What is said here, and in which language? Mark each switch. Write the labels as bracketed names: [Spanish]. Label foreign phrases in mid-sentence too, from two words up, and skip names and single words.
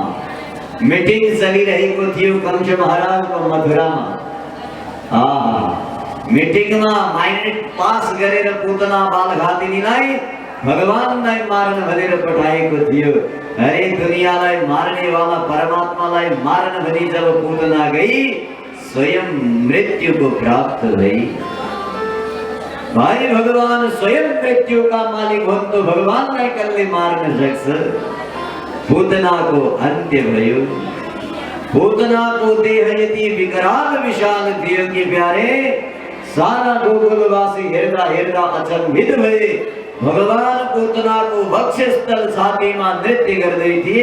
[Nepali] मिटिङ चलिरहेको थियो कंस महाराजको मथुरामा। मिटिङमा माइनेट पास गरेर पुतना बालघातिनीलाई भगवानलाई मार्न भनेर पठाएको थियो। अरे दुनियालाई मार्ने वाला परमात्मालाई मार्न भनी जब पुतना गई स्वयं [Hindi] मृत्यु को प्राप्त [Nepali] भई। भाई भगवान स्वयं [Hindi] मृत्यु का मालिक हो तो [Nepali] भगवानलाई कसले मार्न सक्छ। पुतनाको अन्त्य भयो। पुतनाको देह यति विकराल विशाल थियो कि प्यारे सारा गोकुलवासी हेर्दा हेर्दा अचम्भित भए। भगवान पुतनाको वक्षस्थल छातीमा नृत्य गर्दै थिए।